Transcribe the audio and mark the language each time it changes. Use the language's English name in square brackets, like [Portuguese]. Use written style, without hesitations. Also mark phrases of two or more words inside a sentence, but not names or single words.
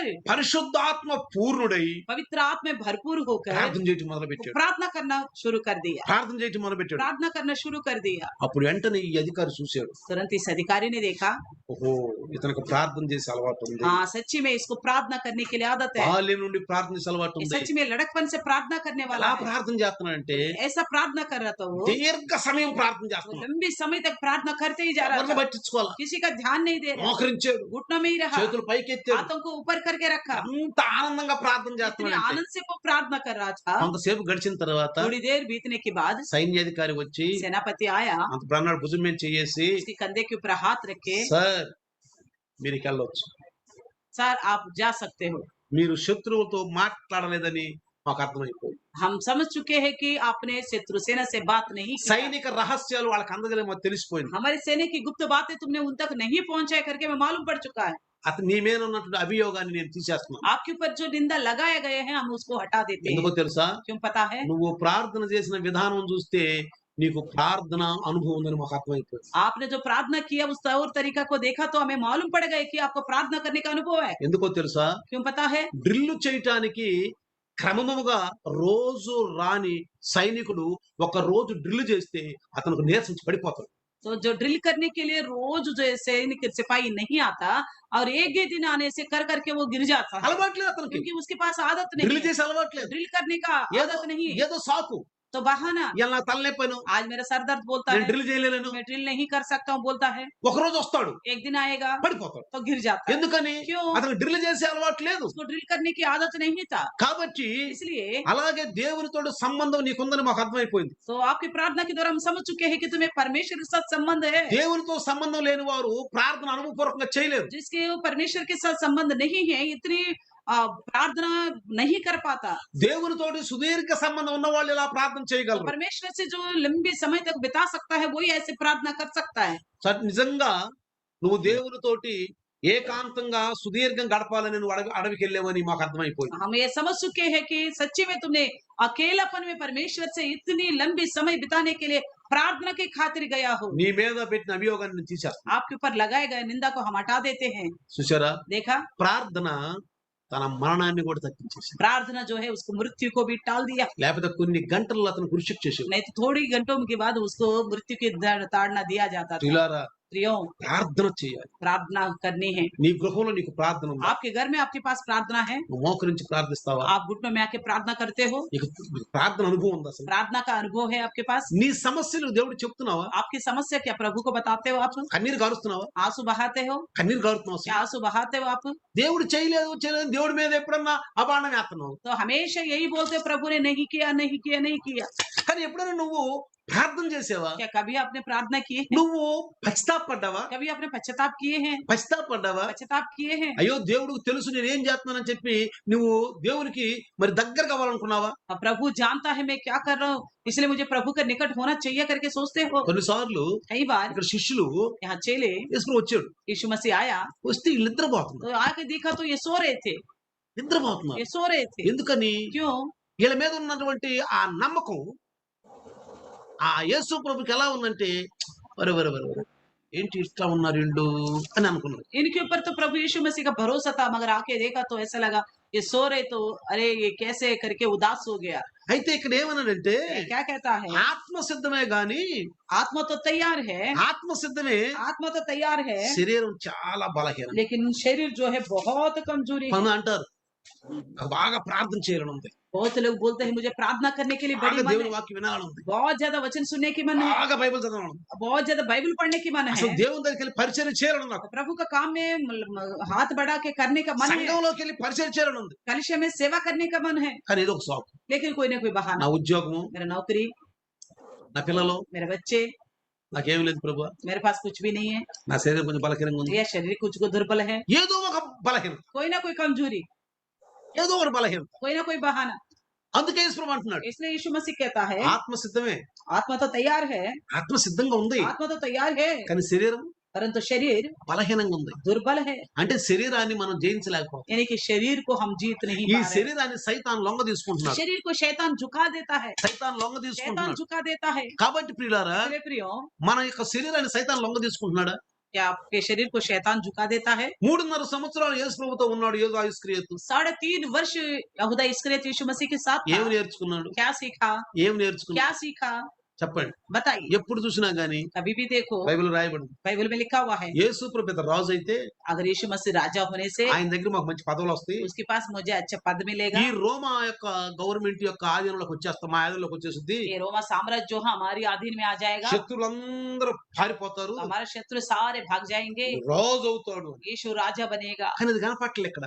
[Telugu] పరిశుద్ధాత్మ పూర్ణుడై [Hindi] पवित्र आत्मा में भरपूर होकर [Telugu] ప్రార్థన చేయటం [Hindi] वो [Telugu] మొదలుపెట్టాడు. [Hindi] प्रार्थना करना शुरू कर दिया, [Telugu] ప్రార్థన చేయటం మొదలుపెట్టాడు. [Hindi] प्रार्थना करना शुरू कर दिया। [Telugu] అప్పుడు వెంటనే ఈ అధికారి చూశాడు, [Hindi] तुरंत इस अधिकारी ने देखा [Telugu] ఓహో, ఇతనికి ప్రార్థన చేసే అలవాటు ఉంది, [Hindi] हाँ सच्ची में इसको प्रार्थना करने के लिए आदत है, [Telugu] బాల్యం నుండి ప్రార్థన చేసే అలవాటు [Hindi] ये [Telugu] ఉంది. [Hindi] सच में लड़कपन से प्रार्थना करने वाला [Telugu] అలా [Hindi] है। [Telugu] ప్రార్థన చేస్తున్నాడంటే [Hindi] ऐसा प्रार्थना कर रहा था वो [Telugu] దీర్ఘ సమయం ప్రార్థన [Hindi] वो [Telugu] చేస్తున్నాడు. [Hindi] लंबी समय तक प्रार्थना करते ही जा रहा [Telugu] ఎవరిని [Hindi] था, [Telugu] పట్టించుకోవాలా, [Hindi] किसी का ध्यान नहीं दे रहा, [Telugu] మోకరించాడు, [Hindi] घुटनों में ही रहा, [Telugu] చేతులు పైకెత్తాడు. [Hindi] हाथों को ऊपर करके रखा, [Telugu] అంత ఆనందంగా ప్రార్థన [Hindi] इतने [Telugu] చేస్తున్నాడంటే [Hindi] आनंद से वो प्रार्थना कर रहा था। [Telugu] కొంతసేపు గడిచిన తర్వాత [Hindi] थोड़ी देर बीतने के बाद [Telugu] సైన్యాధికారి వచ్చి [Hindi] सेनापति आया, [Telugu] అంత బ్రహ్మణుడు భుజం మీద చేసి, [Hindi] उसके कंधे के ऊपर हाथ रखे, [Telugu] సార్ మీరు వెళ్ళొచ్చు, [Hindi] सर आप जा सकते हो, [Telugu] మీరు శత్రువుతో మాట్లాడలేదని మాకు అర్థమైపోయింది. [Hindi] हम समझ चुके हैं कि आपने शत्रु सेना से बात नहीं की, [Telugu] సైనిక రహస్యాలు వాళ్ళకి అందజేయలేమో తెలిసిపోయింది. [Hindi] हमारे सेना की गुप्त बातें तुमने उन तक नहीं पहुंचाए करके मैं मालूम पड़ चुका है। [Telugu] అతను నీ మీద ఉన్నటువంటి అభియోగాన్ని నేను తీసేస్తున్నాను. [Hindi] आपके ऊपर जो निंदा लगाए गए हैं हम उसको हटा देते [Telugu] ఎందుకో [Hindi] हैं। [Telugu] తెలుసా, [Hindi] क्यों पता है? [Telugu] నువ్వు ప్రార్థన చేసిన విధానం చూస్తే నీకు ప్రార్థన అనుభవం ఉందని మాకు అర్థమైపోయింది. [Hindi] आपने जो प्रार्थना किया उस तौर तरीका को देखा तो हमें मालूम पड़ गया कि आपको प्रार्थना करने का अनुभव है। [Telugu] ఎందుకో తెలుసా, [Hindi] क्यों पता है? [Telugu] డ్రిల్ చేయటానికి క్రమముగా రోజు రాని సైనికుడు ఒక రోజు డ్రిల్ చేస్తే అతనికి నీరసించి పడిపోతాడు. [Hindi] तो जो ड्रिल करने के लिए रोज जो सैनिक सिपाही नहीं आता और एक ही दिन आने से कर करके वो गिर जाता है, [Telugu] అలవాట్లేదు అతనికి, [Hindi] क्योंकि उसके पास आदत नहीं [Telugu] డ్రిల్ [Hindi] है, [Telugu] చేసి అలవాట్లేదు. [Hindi] ड्रिल करने का [Telugu] ఏదో [Hindi] आदत नहीं है। [Telugu] ఏదో సాకు, [Hindi] तो बहाना, [Telugu] ఇలా నా తలనొప్పాను, [Hindi] आज मेरा सर दर्द बोलता [Telugu] నేను [Hindi] है, [Telugu] డ్రిల్ చేయలేను, [Hindi] मैं ड्रिल नहीं कर सकता हूँ बोलता है, [Telugu] ఒక రోజు వస్తాడు [Hindi] एक दिन आएगा [Telugu] పడిపోతాడు. [Hindi] तो गिर जाता है। [Telugu] ఎందుకని, [Hindi] क्यों? [Telugu] అతను డ్రిల్ చేసే అలవాటు లేదు. [Hindi] उसको ड्रिल करने की आदत नहीं था, [Telugu] కాబట్టి [Hindi] इसलिए [Telugu] అలాగే దేవునితో సంబంధం నీకుందని మాకు అర్థమైపోయింది. [Hindi] तो आपकी प्रार्थना के द्वारा हम समझ चुके हैं कि तुम्हें परमेश्वर के साथ संबंध है। [Telugu] దేవునితో సంబంధం లేని వారు ప్రార్థన అనుభవపూర్వకంగా చేయలేరు. [Hindi] जिसके परमेश्वर के साथ संबंध नहीं है इतनी प्रार्थना नहीं कर पाता। [Telugu] దేవునితోటి సుదీర్ఘ సంబంధం ఉన్న వాళ్ళు ఇలా ప్రార్థన [Hindi] तो [Telugu] చేయగలరు. [Hindi] परमेश्वर से जो लंबे समय तक बिता सकता है वही ऐसे प्रार्थना कर सकता है। [Telugu] నిజంగా నువ్వు దేవునితోటి ఏకాంతంగా సుదీర్ఘం గడపాలని నువ్వు అడవికి వెళ్ళావని మాకు అర్థమైపోయింది. [Hindi] हम ये समझ चुके हैं कि सच्ची में तुमने अकेलापन में परमेश्वर से इतनी लंबी समय बिताने के लिए प्रार्थना की खातिर गया हो, [Telugu] నీ మీద పెట్టిన అభియోగాన్ని తీసేస్తాను. [Hindi] आपके ऊपर लगाए गए निंदा को हम हटा देते हैं। [Telugu] చూసారా? [Hindi] देखा, [Telugu] ప్రార్థన తన మరణాన్ని కూడా తగ్గించేసింది. [Hindi] प्रार्थना जो है उसको मृत्यु को भी टाल दिया। [Telugu] లేకపోతే కొన్ని గంటల్లో అతను కృషి చేసేవాడు. [Hindi] नहीं तो थोड़ी घंटों के बाद उसको मृत्यु की ताड़ना दिया जाता था। [Telugu] ప్రియులారా, [Hindi] प्रियो, [Telugu] ప్రార్థన చేయాలి. [Hindi] प्रार्थना करनी है। [Telugu] నీ గృహంలో నీకు ప్రార్థన ఉందా? [Hindi] आपके घर में आपके पास प्रार्थना है, [Telugu] నువ్వు మోకరించి ప్రార్థిస్తావా? [Hindi] आप घुटनों में आके प्रार्थना करते हो, [Telugu] నీకు ప్రార్థన అనుభవం ఉందా అసలు? [Hindi] प्रार्थना का अनुभव है आपके पास, [Telugu] నీ సమస్యలు దేవుడు చెప్తున్నావా? [Hindi] आपकी समस्या क्या प्रभु को बताते हो आप, [Telugu] కన్నీరు గారుస్తున్నావా? [Hindi] आंसू बहाते हो, [Telugu] కన్నీరు గారుతున్నావా [Hindi] क्या [Telugu] అసలు? [Hindi] आंसू बहाते हो आप? [Telugu] దేవుడు చేయలేదు చేయలేదు దేవుడి మీద ఎప్పుడన్నా అబాండం వేస్తున్నావు. [Hindi] तो हमेशा यही बोलते प्रभु ने नहीं किया, नहीं किया, नहीं किया। [Telugu] కానీ ఎప్పుడైనా నువ్వు ప్రార్థన చేసావా? [Hindi] क्या कभी आपने प्रार्थना किए हैं? [Telugu] నువ్వు పశ్చాత్తాపడ్డావా? [Hindi] कभी आपने पश्चाताप किए हैं? [Telugu] పశ్చాత్తాపడ్డావా? [Hindi] पश्चाताप किए हैं? [Telugu] అయ్యో దేవుడికి తెలుసు నేను ఏం చేస్తున్నానని చెప్పి నువ్వు దేవునికి మరి దగ్గర కావాలనుకున్నావా? [Hindi] अब प्रभु जानता है मैं क्या कर रहा हूँ, इसलिए मुझे प्रभु का निकट होना चाहिए करके सोचते हो। [Telugu] కొన్నిసార్లు [Hindi] कई बार [Telugu] ఇక్కడ శిష్యులు [Hindi] यहाँ चेले, [Telugu] యేసు వచ్చాడు. [Hindi] यीशु मसीह आया [Telugu] వస్తే వీళ్ళు నిద్రపోతున్నారు. [Hindi] तो आके देखा तो ये सो रहे थे, [Telugu] నిద్రపోతున్నారు. [Hindi] ये सो रहे थे। [Telugu] ఎందుకని? [Hindi] क्यों? [Telugu] వీళ్ళ మీద ఉన్నటువంటి ఆ నమ్మకం ఆ యేసు ప్రభుకి ఎలా ఉందంటే, వరే వరే వరే వరే ఏంటి ఇట్లా ఉన్నారు వీళ్ళు అని అనుకున్నారు. [Hindi] इनके ऊपर तो प्रभु यीशु मसीह का भरोसा था, मगर आके देखा तो ऐसा लगा ये सो रहे, तो अरे ये कैसे करके उदास हो गया। [Telugu] అయితే ఇక్కడ ఏమన్నాడంటే, [Hindi] ये क्या कहता है? [Telugu] ఆత్మ సిద్ధమే గాని [Hindi] आत्मा तो तैयार है, [Telugu] ఆత్మ సిద్ధమే, [Hindi] आत्मा तो तैयार है, [Telugu] శరీరం చాలా బలహీనం. [Hindi] लेकिन शरीर जो है बहुत कमजोरी है। [Telugu] కొంతమంది అంటారు నాకు బాగా ప్రార్థన చేయాలని ఉంది, [Hindi] बहुत लोग बोलते हैं मुझे प्रार्थना करने के लिए [Telugu] బాగా [Hindi] बड़ी मन [Telugu] దేవుని [Hindi] है, [Telugu] వాక్యం వినాలని ఉంది, [Hindi] बहुत ज्यादा वचन सुनने की मन है, [Telugu] బాగా బైబిల్ చదవాలని ఉంది, [Hindi] बहुत ज्यादा बाइबल पढ़ने की मन है, [Telugu] అసలు దేవుని దగ్గరికి వెళ్ళి పరిచయం చేయాలని ఉంది, నాకు [Hindi] प्रभु का काम में हाथ बढ़ा के करने का मन है, [Telugu] సంఘంలోకి వెళ్ళి పరిచయం చేయాలని ఉంది. [Hindi] कलिशा में सेवा करने का मन है, [Telugu] కానీ ఏదో ఒక సాకు, [Hindi] लेकिन कोई ना कोई [Telugu] నా [Hindi] बहाना, [Telugu] ఉద్యోగము, [Hindi] मेरा नौकरी, [Telugu] నా పిల్లలు, [Hindi] मेरे बच्चे, [Telugu] నాకేం లేదు ప్రభు, [Hindi] मेरे पास कुछ भी नहीं है, [Telugu] నా శరీరం కొంచెం బలహీనంగా ఉంది, [Hindi] या शरीर कुछ को दुर्बल है, [Telugu] ఏదో ఒక బలహీనత, [Hindi] कोई ना कोई कमजोरी, [Telugu] ఏదో ఒక బలహీనత. [Hindi] कोई ना कोई बहाना। [Telugu] అందుకే యేసు ప్రభు అంటున్నాడు [Hindi] इसलिए यीशु मसीह कहता है [Telugu] ఆత్మ సిద్ధమే, [Hindi] आत्मा तो तैयार है, [Telugu] ఆత్మ సిద్ధంగా ఉంది, [Hindi] आत्मा तो तैयार है, [Telugu] కానీ శరీరం [Hindi] परंतु शरीर [Telugu] బలహీనంగా ఉంది. [Hindi] दुर्बल है, [Telugu] అంటే శరీరాన్ని మనం జయించలేకపోతాం. [Hindi] यानी कि शरीर को हम जीत नहीं [Telugu] ఈ [Hindi] पा रहे। [Telugu] శరీరాన్ని సైతాన్ లొంగ తీసుకుంటున్నాడు, [Hindi] शरीर को शैतान झुका देता है, [Telugu] సైతాన్ లొంగ [Hindi] शैतान [Telugu] తీసుకుంటున్నాడు. [Hindi] झुका देता है। [Telugu] కాబట్టి ప్రియులారా, [Hindi] इसलिए प्रियो, [Telugu] మన యొక్క శరీరాన్ని సైతాన్ లొంగ తీసుకుంటున్నాడా? [Hindi] क्या आपके शरीर को शैतान झुका देता है? [Telugu] 3.5 సంవత్సరాలు యేసు ప్రభుతో ఉన్నాడు యోగా ఇస్కరియోతు. [Hindi] 3.5 वर्ष यहूदा इस्करियोत यीशु मसीह के साथ [Telugu] ఏం [Hindi] था। [Telugu] నేర్చుకున్నాడు? [Hindi] क्या सीखा? [Telugu] ఏం నేర్చుకున్నాడు [Hindi] क्या सीखा? [Telugu] చెప్పండి. [Hindi] बताइए। [Telugu] ఎప్పుడు చూసినా గానీ [Hindi] कभी भी देखो [Telugu] బైబిల్ రాయబడింది, [Hindi] बाइबल में लिखा हुआ है, [Telugu] యేసు ప్రభు పెద్ద రాజు అయితే [Hindi] अगर यीशु मसीह राजा होने से [Telugu] ఆయన దగ్గర మాకు మంచి పదవులు వస్తాయి, [Hindi] उसके पास मुझे अच्छा पद मिलेगा, [Telugu] ఈ రోమా యొక్క గవర్నమెంట్ యొక్క ఆధీనంలోకి వచ్చేస్తాం, మా ఆధీనంలోకి వచ్చేస్తుంది, [Hindi] ये रोमा साम्राज्य जो है हमारी अधीन में आ जाएगा, [Telugu] శత్రులందరూ పారిపోతారు, [Hindi] तो हमारे शत्रु सारे भाग जाएंगे, [Telugu] రాజు అవుతాడు. [Hindi] यीशु राजा बनेगा। [Telugu] కానీ అది కనపట్లేదు ఇక్కడ.